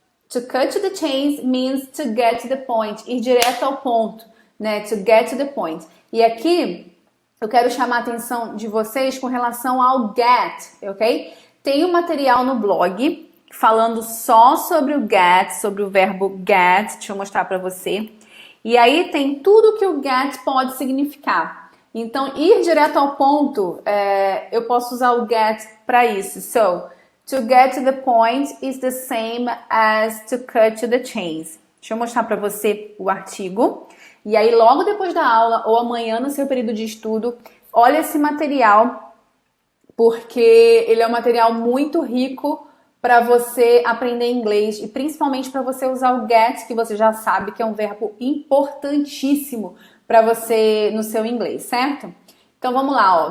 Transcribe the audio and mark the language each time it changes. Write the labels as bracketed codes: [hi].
[en] To cut to the chase means to get to the point. [pt] Ir direto ao ponto, né? [en] To get to the point. [pt] E aqui eu quero chamar a atenção de vocês com relação ao get, ok? Tem um material no blog falando só sobre o get, sobre o verbo get. Deixa eu mostrar para você. E aí tem tudo que o get pode significar. Então, ir direto ao ponto, eu posso usar o get para isso. [en] So, to get to the point is the same as to cut to the chase. [pt] Deixa eu mostrar para você o artigo. E aí, logo depois da aula ou amanhã no seu período de estudo, olha esse material, porque ele é um material muito rico para você aprender inglês e principalmente para você usar o get, que você já sabe que é um verbo importantíssimo para você no seu inglês, certo? Então vamos lá, ó.